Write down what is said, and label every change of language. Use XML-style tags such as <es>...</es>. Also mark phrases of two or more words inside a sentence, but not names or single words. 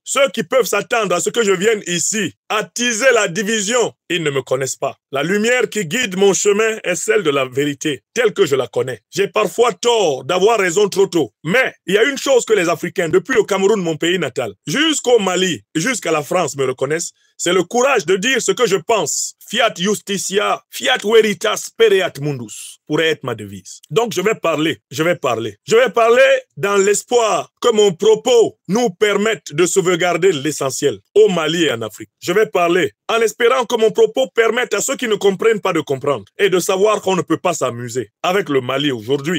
<fr>Ceux qui peuvent s'attendre à ce que je vienne ici attiser la division, ils ne me connaissent pas. La lumière qui guide mon chemin est celle de la vérité, telle que je la connais. J'ai parfois tort d'avoir raison trop tôt. Mais il y a une chose que les Africains, depuis le Cameroun, mon pays natal, jusqu'au Mali, jusqu'à la France me reconnaissent, c'est le courage de dire ce que je pense.</fr> <la>Fiat justitia, fiat veritas pereat mundus,</la> <fr>pourrait être ma devise. Donc je vais parler. Je vais parler dans l'espoir que mon propos nous permette de sauvegarder l'essentiel au Mali et en Afrique. Je vais parler en espérant que mon propos permette à ceux qui ne comprennent pas de comprendre et de savoir qu'on ne peut pas s'amuser avec le Mali aujourd'hui.</fr>